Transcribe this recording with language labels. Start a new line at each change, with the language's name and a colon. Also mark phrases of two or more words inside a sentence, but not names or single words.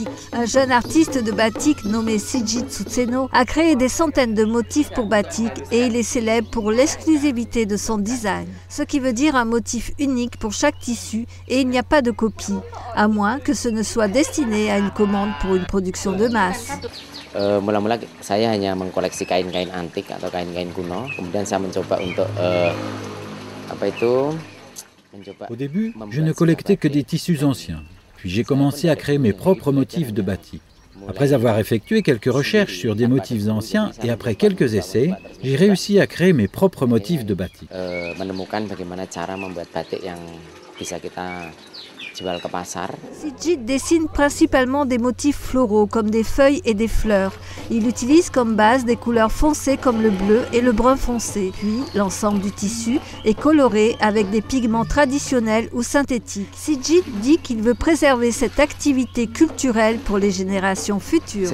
French: Un jeune artiste de batik nommé Sigit Sutseno a créé des centaines de motifs pour batik et il est célèbre pour l'exclusivité de son design. Ce qui veut dire un motif unique pour chaque tissu et il n'y a pas de copie, à moins que ce ne soit destiné à une commande pour une production de masse.
Indonesian: Mula-mula saya hanya mengkoleksi kain-kain antik atau kain-kain kuno. Kemudian saya mencoba untuk
French: Au début, je ne collectais que des tissus anciens. Puis j'ai commencé à créer mes propres motifs de batik. Après avoir effectué quelques recherches sur des motifs anciens et après quelques essais, j'ai réussi à créer mes propres motifs de batik.
Indonesian: Menemukan bagaimana cara membuat batik yang bisa kita jual ke pasar.
French: Sigit dessine principalement des motifs floraux comme des feuilles et des fleurs. Il utilise comme base des couleurs foncées comme le bleu et le brun foncé. Puis l'ensemble du tissu est coloré avec des pigments traditionnels ou synthétiques. Sigit dit qu'il veut préserver cette activité culturelle pour les générations futures.